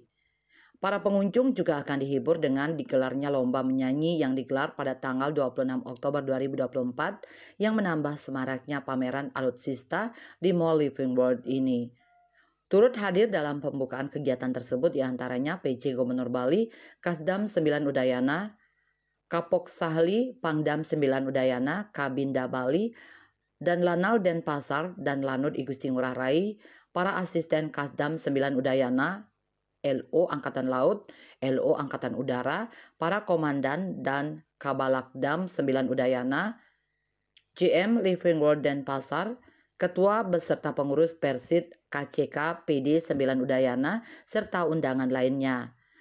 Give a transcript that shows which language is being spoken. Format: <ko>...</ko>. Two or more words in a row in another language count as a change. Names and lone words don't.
<id>Para pengunjung juga akan dihibur dengan digelarnya lomba menyanyi yang digelar pada tanggal 26 Oktober 2024 yang menambah semaraknya pameran alutsista di Mall Living World ini. Turut hadir dalam pembukaan kegiatan tersebut diantaranya PJ Gubernur Bali, Kasdam 9 Udayana, Kapok Sahli, Pangdam 9 Udayana, Kabinda Bali, dan Lanal Denpasar dan Lanut Igusti Ngurah Rai, para asisten Kasdam 9 Udayana, LO Angkatan Laut, LO Angkatan Udara, para komandan dan Kabalakdam 9 Udayana, GM Living World Denpasar, ketua beserta pengurus Persid KCK PD 9 Udayana, serta undangan lainnya.</id>